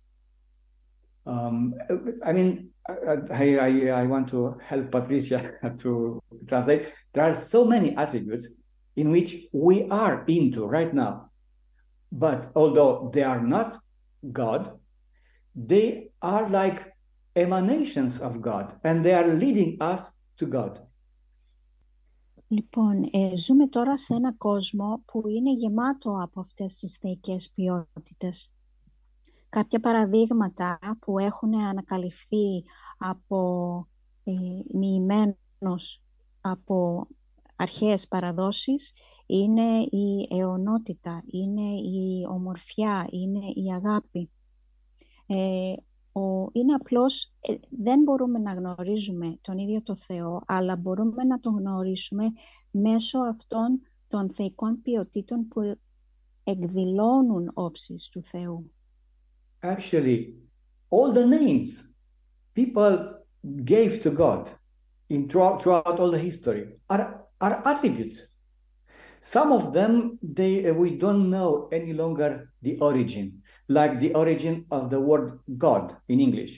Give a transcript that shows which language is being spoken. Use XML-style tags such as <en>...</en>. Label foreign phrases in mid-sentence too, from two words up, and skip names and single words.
<en>I want to help Patricia to translate. There are so many attributes in which we are into right now. But although they are not God, they are like emanations of God, and they are leading us to God.</en> <el>Λοιπόν, ζούμε τώρα σε ένα κόσμο που είναι γεμάτο από αυτές τις θεϊκές ποιότητες. κάποια παραδείγματα που έχουν ανακαλυφθεί από μοιημένους από αρχαίες παραδόσεις είναι η αιωνότητα, είναι η ομορφιά, είναι η αγάπη. Είναι απλώς, δεν μπορούμε να γνωρίζουμε τον ίδιο το Θεό, αλλά μπορούμε να τον γνωρίσουμε μέσω αυτών των θεϊκών ποιοτήτων που εκδηλώνουν όψεις του Θεού.</el> <en>Actually, all the names people gave to God throughout all the history are attributes. Some of them, we don't know any longer the origin, like the origin of the word God in English.</en>